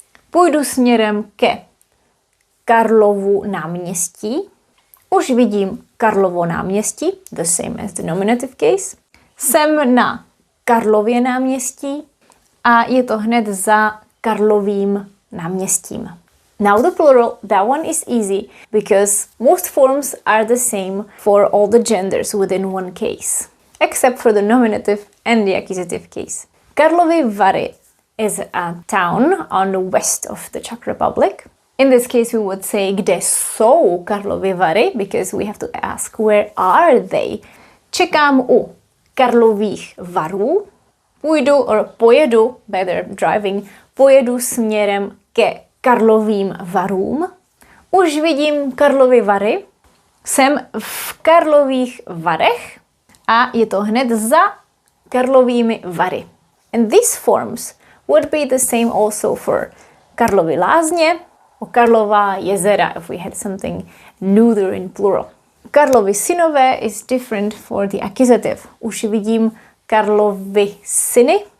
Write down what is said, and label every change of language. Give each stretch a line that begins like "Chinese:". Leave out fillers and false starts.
Czech: Půjdu směrem ke Karlovu náměstí. Už vidím Karlovo náměstí,
English: the same as the nominative case.
Czech: Jsem na Karlově náměstí a je to hned za Karlovým náměstím.
English: Now the plural, that one is easy because most forms are the same for all the genders within one case, except for the nominative and the accusative case. Karlovy Vary is a town on the west of the Czech Republic. In this case we would say
Czech: kde jsou Karlovy Vary
English: because we have to ask where are they.
Czech: Čekám u Karlových Varů. Pojedu,
English: better driving,
Czech: pojedu směrem ke Karlovým Varům. Už vidím Karlovy Vary. Jsem v Karlových Varech a je to hned za Karlovými Vary.
English: And these forms would be the same also for Karlovy Lázně or Karlova jezera if we had something neuter in plural. Karlovy synové is different for the accusative.
Czech: Už vidím Karlovy syny.